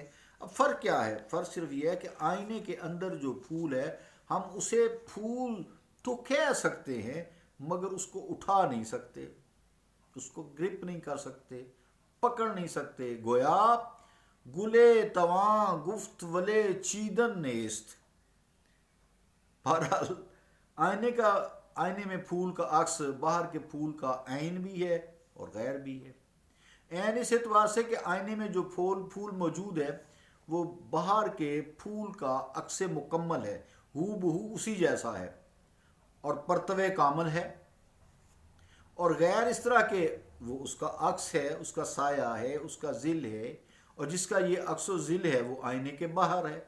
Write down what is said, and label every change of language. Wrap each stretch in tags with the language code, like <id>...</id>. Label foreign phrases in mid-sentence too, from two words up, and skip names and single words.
<ur>اب فرق کیا ہے؟ فرق صرف یہ ہے کہ آئینے کے اندر جو پھول ہے ہم اسے پھول تو کہہ سکتے ہیں مگر اس کو اٹھا نہیں سکتے، اس کو گرپ نہیں کر سکتے، پکڑ نہیں سکتے۔</ur> <fa>گویا گلے تواں گفت ولے چیدن نیست۔</fa> <ur>بہرحال آئینے میں پھول کا عکس باہر کے پھول کا عین بھی ہے اور غیر بھی ہے۔ عین اس اعتبار سے کہ آئینے میں جو پھول موجود ہے وہ باہر کے پھول کا عکس مکمل ہے، ہو بہو اسی جیسا ہے اور پرتوے کامل ہے، اور غیر اس طرح کہ وہ اس کا عکس ہے، اس کا سایہ ہے، اس کا ظل ہے، اور جس کا یہ عکس و ظل ہے وہ آئینے کے باہر ہے۔</ur>